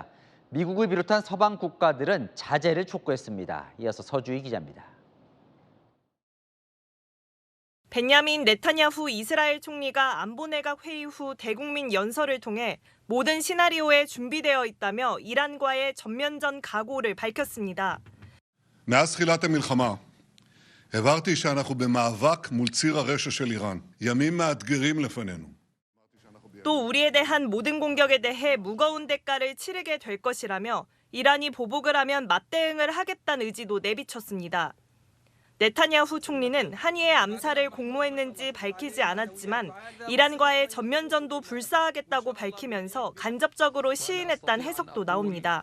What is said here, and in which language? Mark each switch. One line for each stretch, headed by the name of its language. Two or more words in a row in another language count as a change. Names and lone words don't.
Korean: 미국을 비롯한 서방 국가들은 자제를 촉구했습니다. 이어서 서주희 기자입니다. 벤야민 네타냐후 이스라엘 총리가 안보내각 회의 후 대국민 연설을 통해 모든 시나리오에 준비되어 있다며 이란과의 전면전 각오를 밝혔습니다.
Hebrew: מאז תחילת המלחמה הבהרתי שאנחנו במאבק מול ציר הרשע של איראן. ימים מאתגרים לפנינו.
Korean: 또 우리에 대한 모든 공격에 대해 무거운 대가를 치르게 될 것이라며 이란이 보복을 하면 맞대응을 하겠다는 의지도 내비쳤습니다. 네타냐후 총리는 하니예 암살을 공모했는지 밝히지 않았지만 이란과의 전면전도 불사하겠다고 밝히면서 간접적으로 시인했다는 해석도 나옵니다.